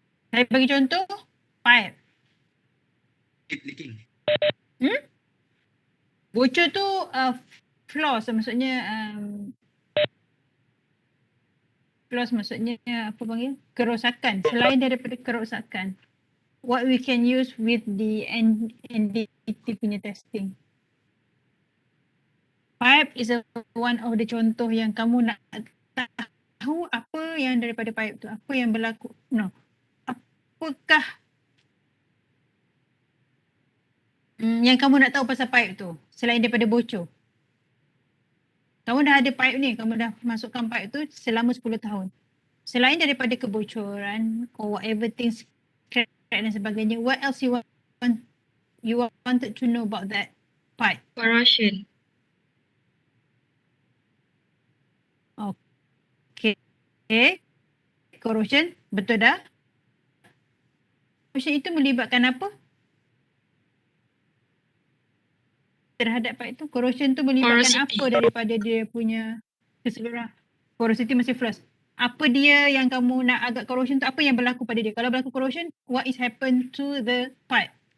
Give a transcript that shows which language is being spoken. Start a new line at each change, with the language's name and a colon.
Malay: Saya bagi contoh. Pipe.
English: Leaking.
Malay: Bocor tu flaws maksudnya flaws maksudnya apa panggil? Kerosakan. Selain daripada kerosakan.
English: What we can use with the NDT punya testing. Pipe is one of the
Malay: contoh yang kamu nak tahu apa yang daripada pipe tu. Apa yang berlaku.
English: No.
Malay: Apakah yang kamu nak tahu pasal pipe tu selain daripada bocor? Kamu dah ada pipe ni, kamu dah masukkan pipe tu selama 10 tahun. Selain daripada kebocoran
English: or whatever things crack
Malay: dan sebagainya,
English: what else you want you wanted to know about that pipe? Corrosion.
Malay: Okay. Corrosion, betul dah? Corrosion itu melibatkan apa? Terhadap pipe itu, corrosion tu melibatkan
English: Porosity.
Malay: apa daripada dia punya keseluruhan? Porosity masih first. Apa dia yang kamu nak agak corrosion tu, apa yang berlaku pada dia? Kalau berlaku
English: corrosion, what is happen to the pipe?